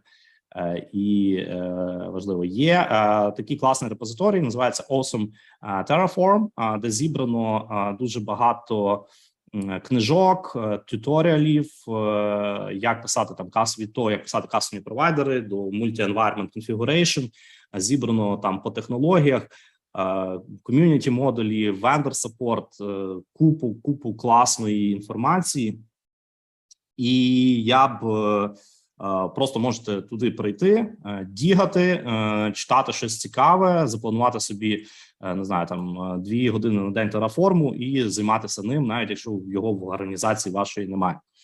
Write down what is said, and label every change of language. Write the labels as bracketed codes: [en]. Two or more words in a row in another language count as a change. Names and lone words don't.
[uk] І важливо. Є такий класний репозиторій, називається Awesome Terraform, де зібрано дуже багато книжок, туторіалів, як писати там як писати кастомні провайдери до [en] multi-environment configuration, [uk] зібрано там по технологіях, ком'юніті модулі, [en] vendor support, [uk] купу класної інформації. І я б просто можете туди прийти, дігати, читати щось цікаве, запланувати собі, не знаю, там 2 години на день Terraform і займатися ним, навіть якщо його в організації вашої немає.